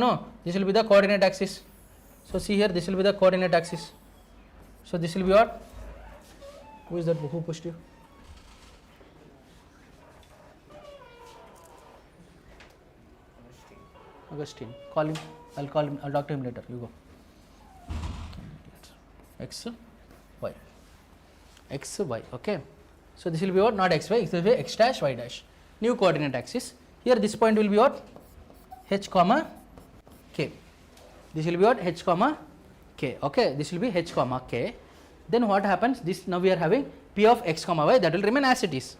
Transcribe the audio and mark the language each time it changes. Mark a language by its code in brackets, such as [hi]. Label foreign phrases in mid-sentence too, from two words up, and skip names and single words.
[en] No, this will be the coordinate axis. So see here, this will be the coordinate axis. So this will be what, who is that, who pushed you? Augustine, call him, I will call him, I will talk to him later, you go. X y, x y, okay. So this will be what, not x y, it will be x dash y dash, new coordinate axis. Here this point will be what, h comma k, this will be what, h comma k, okay, this will be h comma k. Then what happens, this, now we are having p of x comma y, that will remain as it is.